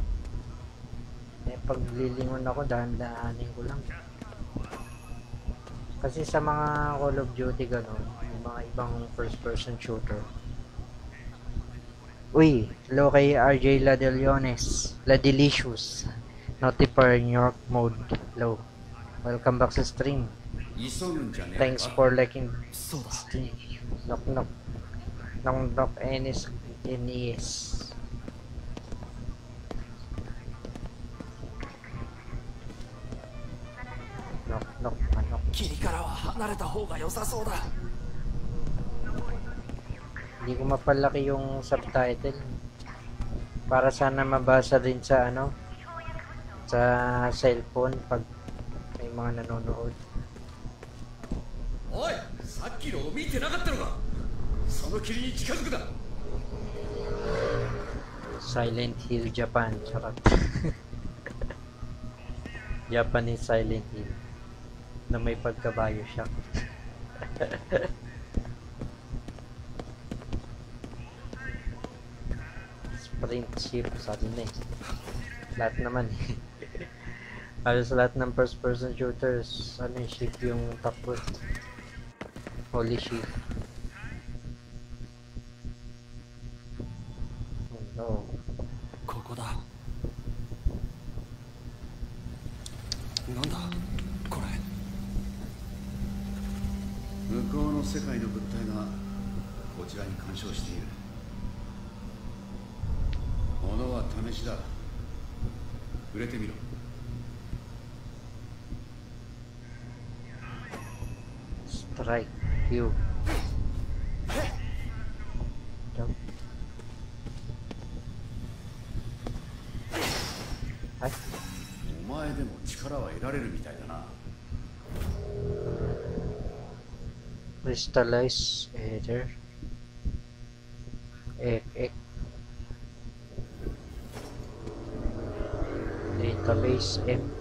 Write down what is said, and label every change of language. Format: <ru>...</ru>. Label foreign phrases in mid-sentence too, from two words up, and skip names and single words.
<tl>Eh, pag lilingon ako, dahan-dahanin ko lang. Kasi sa mga Call of Duty gano'n, yung mga ibang</tl> <en>first-person shooter.</en> <tl>Uy, hello kay RJ Ladeliones, Ladelicious, Notifier New York mode, hello.</tl> <en>Welcome back</en> <tl>sa stream.</tl> <ja>急ぐんじゃねえ。</ja> <en>Thanks for liking</en> <ja>そうだ。</ja> <en>stream. Knock knock. Knock knock NS. Knock knock knock.</en> <ja>霧からは離れた方が良さそうだ。</ja> <tl>Hindi ko mapalaki yung subtitle. Para sana mabasa din sa ano, sa cellphone pag may mga nanonood.</tl> <ja>おい、さっきのを見てなかったのか。その霧に近づくな。</ja> <tl>Silent Hill Japan, charot. Japanese Silent Hill na may pagka-bio shock.</tl> <en>Sprint ship,</en> <tl>sabi na eh. Lahat naman eh. Halos lahat ng</tl> <en>first person shooters,</en> <tl>ano yung ship yung takbo.</tl> <en>Holy ship. Oh no.</en> <ja>ここだ。なんだこれ。向こうの世界の物体がこちらに干渉している。物は試しだ。触れてみろ。</ja> <en>right. Q. Jump. Ay.</en> <ja>お前でも力は得られるみたいだな。</ja> <en>Crystallize Ether. Ek. Database M.</en>